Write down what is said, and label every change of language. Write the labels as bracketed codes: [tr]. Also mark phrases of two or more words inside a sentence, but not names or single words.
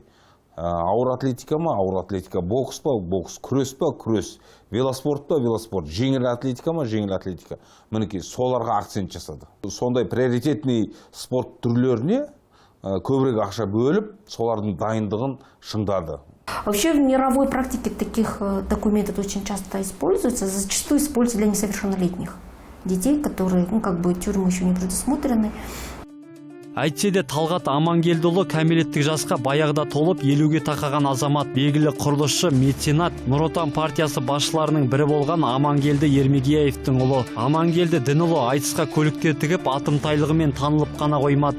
[kk] Ауыр атлетика ма, ауыр атлетика, бокс па, бокс, күрес па, күрес, велоспорт па, велоспорт, жеңіл атлетика ма, жеңіл атлетика. Мінекей соларға акцент жасады. Сондай приоритетный спорт түрлеріне көбірек ақша бөліп, солардың дайындығын шыңдады. [ru] Вообще в мировой практике таких документов очень часто используются, зачастую используются для несовершеннолетних детей, которые, тюрьмы еще не предусмотрены. [kk] Әйтсе де Талғат Амангелдіұлы кәмелеттік жасқа баяғыда толып 50-ге тақаған азамат, белгілі құрылысшы, меценат, Нұр Отан партиясы басшыларының бірі болған Амангелді Ермегияевтің ұлы. Амангелді Дінұлы айтысқа көліктер тігіп, атымтайлығымен танылып қана қоймады.